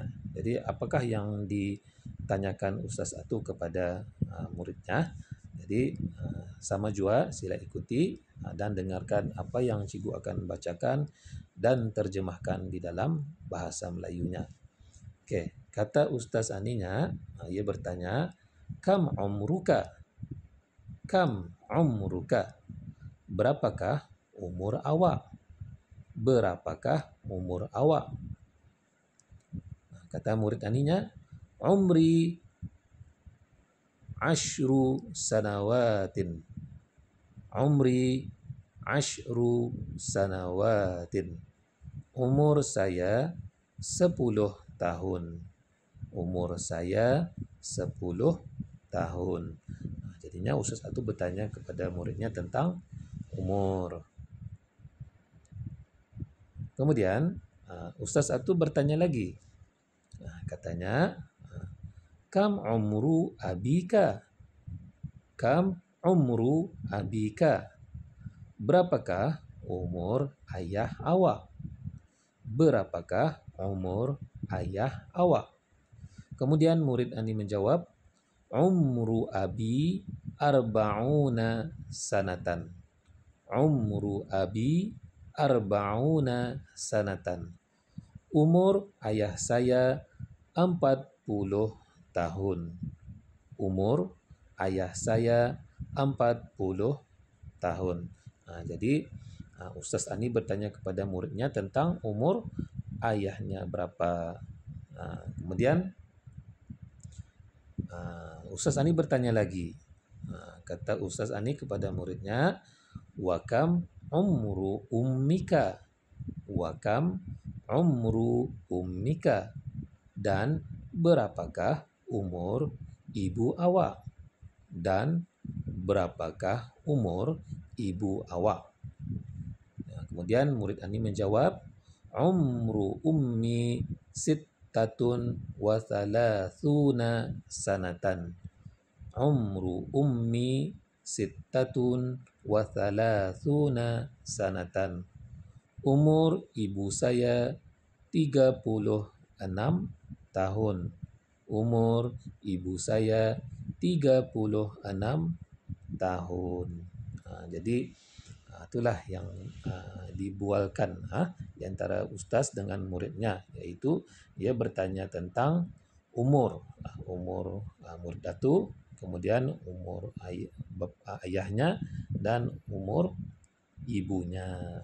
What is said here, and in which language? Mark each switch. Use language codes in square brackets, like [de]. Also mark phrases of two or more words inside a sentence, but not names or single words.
[ms] Jadi apakah yang ditanyakan ustaz itu kepada muridnya? Jadi sama jua, sila ikuti dan dengarkan apa yang cikgu akan bacakan dan terjemahkan di dalam bahasa Melayunya. Okey, kata ustaz aninya, ia bertanya, [ar] كم عمرك? كم عمرك? [ms] Berapakah umur awak? Berapakah umur awak? Kata murid aninya, [ar] عمري 10 سنوات. عمري 10 سنوات. [ms] Umur saya 10 tahun. Umur saya 10 tahun. Jadinya ustaz itu bertanya kepada muridnya tentang umur. Kemudian ustaz itu bertanya lagi. Katanya, [ar] كم عمر أبيك? كم عمر أبيك? [ms] Berapakah umur ayah awak? Berapakah umur ayah awak? Kemudian murid ini menjawab, [ar] عمر أبي أربعون سنة. عمر أبي أربعون سنة. [ms] Umur ayah saya 40 tahun. Umur ayah saya 40 tahun. Jadi Ustaz Ani bertanya kepada muridnya tentang umur ayahnya berapa. Kemudian Ustaz Ani bertanya lagi. Kata Ustaz Ani kepada muridnya, [ar] و كم عمر أمك? و كم عمر أمك? [ms] Dan berapakah umur ibu awak? Dan berapakah umur ibu awak? Kemudian murid Ani menjawab, [ar] عمر أمي ستة و ثلاثون سنة. عمر أمي ستة و ثلاثون سنة. [ms] Umur ibu saya 36 tahun. Umur ibu saya 36 tahun. Jadi itulah yang dibualkan di antara ustaz dengan muridnya, iaitu dia bertanya tentang umur murid datu, kemudian umur ayahnya dan umur ibunya.